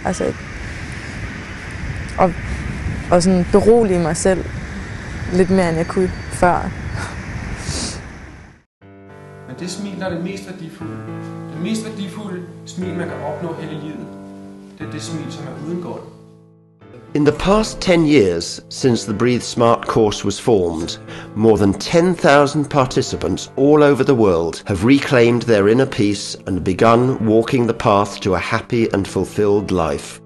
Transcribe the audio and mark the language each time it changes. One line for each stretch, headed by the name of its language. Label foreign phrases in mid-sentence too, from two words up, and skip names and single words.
Danish: Altså, og sådan berolige mig selv lidt mere, end jeg kunne før. Men det smil, der er det mest værdifulde. Det mest værdifulde smil, man kan opnå hele livet, det er det smil, som er uden guld.
English: In the past 10 years since the Breathe Smart course was formed, more than 10,000 participants all over the world have reclaimed their inner peace and begun walking the path to a happy and fulfilled life.